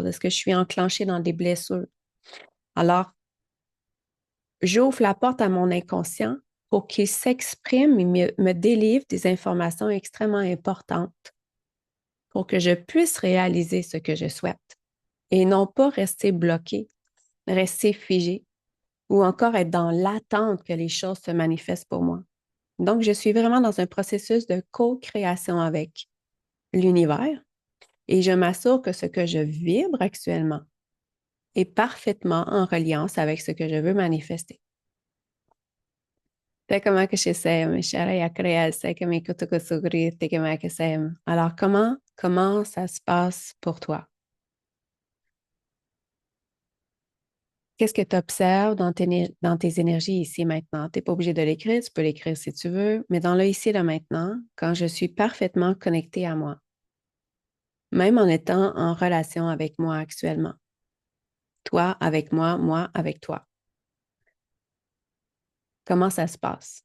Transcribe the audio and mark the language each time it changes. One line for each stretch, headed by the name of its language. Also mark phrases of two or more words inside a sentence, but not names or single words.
French: Est-ce que je suis enclenchée dans des blessures? Alors, j'ouvre la porte à mon inconscient pour qu'il s'exprime et me délivre des informations extrêmement importantes pour que je puisse réaliser ce que je souhaite et non pas rester bloqué, rester figé ou encore être dans l'attente que les choses se manifestent pour moi. Donc, je suis vraiment dans un processus de co-création avec l'univers et je m'assure que ce que je vibre actuellement est parfaitement en reliance avec ce que je veux manifester. Te kama kshisem, sharaya kreya sekame kutukusugri, te kama ksem. Alors, comment ça se passe pour toi? Qu'est-ce que tu observes dans tes énergies ici et maintenant? Tu n'es pas obligé de l'écrire, tu peux l'écrire si tu veux, mais dans le ici et le maintenant, quand je suis parfaitement connectée à moi, même en étant en relation avec moi actuellement, toi avec moi avec toi, comment ça se passe?